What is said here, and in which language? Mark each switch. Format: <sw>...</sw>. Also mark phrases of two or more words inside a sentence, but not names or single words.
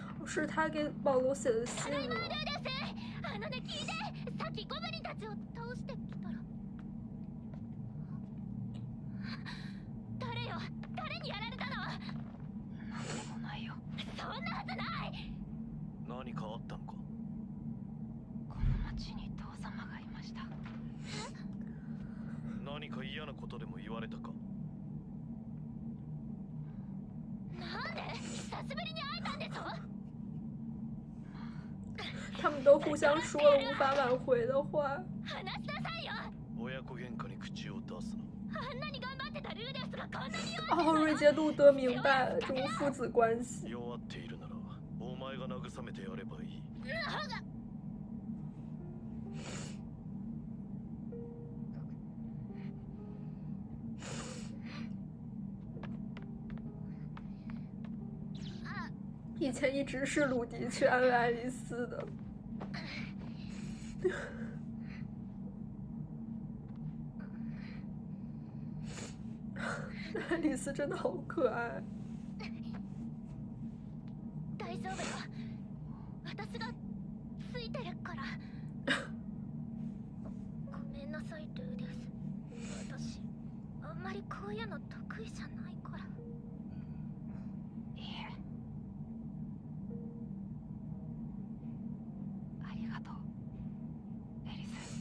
<zh>是他给保罗写的信吗？</zh> <ja>あのね、聞いて、さっきゴブリンたちを倒してきたら。誰よ、誰にやられたの？なんでもないよ。そんなはずない。何かあったのか？この町に父様がいました。何か嫌なことでも言われたか？なんで？久しぶりに会えたんでしょ？</ja> <zh>他们都互相说了无法挽回的话。</zh> <ja>話しなさいよ。親子喧嘩に口を出すな。あんなに頑張ってたルーデウスがこんなに</ja> <zh>哦，瑞杰路得明白了这种父子关系。</zh> <ja>弱っているならお前が慰めてやればいい。</ja> <zh>以前一直是鲁迪去安慰爱丽丝的。爱丽丝真的好可爱。</zh> <ja>大丈夫よ。私がついてるから。ごめんなさい、ルーデウス。私、あんまりこういうの得意じゃないから。いえ。ありがとう、エリス。</ja>